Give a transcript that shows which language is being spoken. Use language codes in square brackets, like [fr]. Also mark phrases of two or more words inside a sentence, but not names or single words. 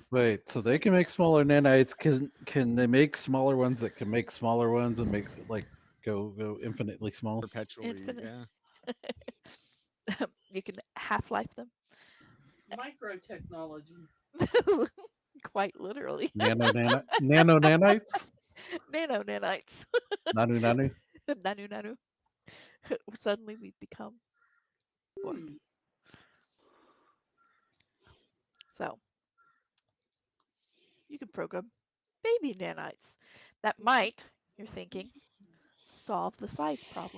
[en] Wait, so they can make smaller nanites? Can they make smaller ones that can make smaller ones and make go infinitely small? Perpetually, Infinite. yeah. You can half-life them. Microtechnology. Quite literally. Nano nanites? Nano nanites. Nanu nanu? Nanu nanu. Suddenly we become dwarf. Hmm. So you can program baby nanites. That might, you're thinking, solve the size problem